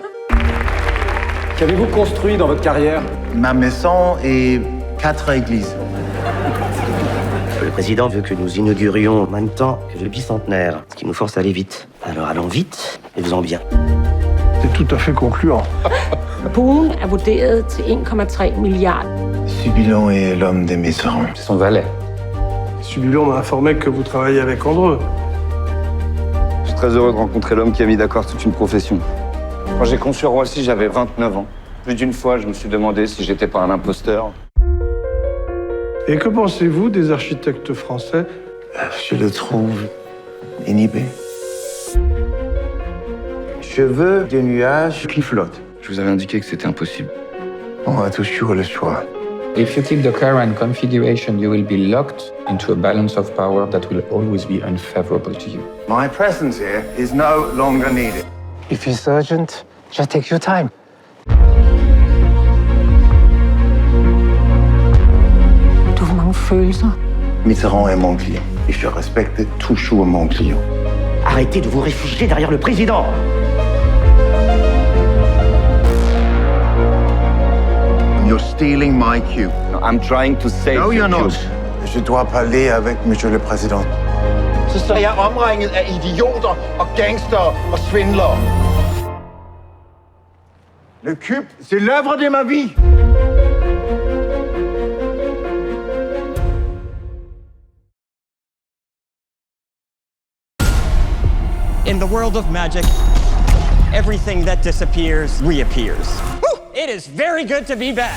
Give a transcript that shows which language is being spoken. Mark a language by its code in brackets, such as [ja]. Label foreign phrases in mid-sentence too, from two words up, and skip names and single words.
[fr] Qu'avez-vous construit dans votre carrière? Ma maison et 4 églises. Le président veut que nous inaugurions en même temps que le bicentenaire, ce qui nous force à aller vite. Alors allons vite et faisons bien. C'est tout à fait concluant. [da] Buen er vurderet til 1,3 milliarder. [fr] Subilon est l'homme des Mitterrand. C'est son valet. Subilo m'a informé que vous travaillez avec Andreu. Je suis très heureux de rencontrer l'homme qui a mis d'accord toute une profession. Quand j'ai conçu Roissy, j'avais 29 ans. Plus d'une fois, je me suis demandé si j'étais pas un imposteur. Et que pensez-vous des architectes français? Je le trouve inhibé. Je veux des nuages qui flottent. Je vous avais indiqué que c'était impossible. On a toujours le choix. [en] If you keep the current configuration, you will be locked into a balance of power that will always be unfavorable to you. My presence here is no longer needed. If it's urgent, just take your time. [da] Du har mange følelser. [fr] Mitterrand est mon client et je respecte toujours mon client. Arrêtez de vous réfugier derrière le président. [en] You're stealing my cue. No, I'm trying to save No, you're your not. cue. [fr] Je dois parler avec Monsieur le Président. [da] Så står jeg omringet af idioter og gangster og svindlere. [fr] Le cube, c'est l'œuvre de ma vie. [en] In the world of magic, everything that disappears reappears. Whew! It is very good to be back.